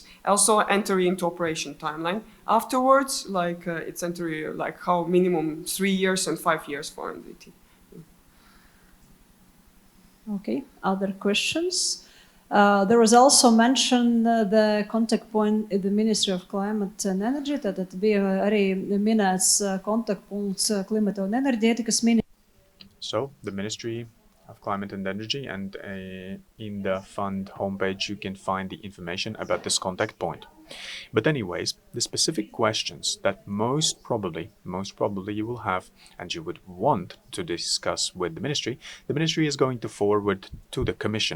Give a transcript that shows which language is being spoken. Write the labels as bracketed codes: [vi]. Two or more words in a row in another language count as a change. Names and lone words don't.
[en] Also, enter into operation timeline. Afterwards, like it's entry like how minimum 3 years and 5 years for MDT. Okay, other questions? There was also mentioned the contact point in the Ministry of Climate and Energy, [lv] tad bija arī minēts kontaktpunkts Klimata un enerģētikas ministrijā. [en] So, the Ministry of Climate and Energy, and in the fund homepage you can find the information about this contact point. But anyways, the specific questions that most probably you will have and you would want to discuss with the Ministry is going to forward to the Commission.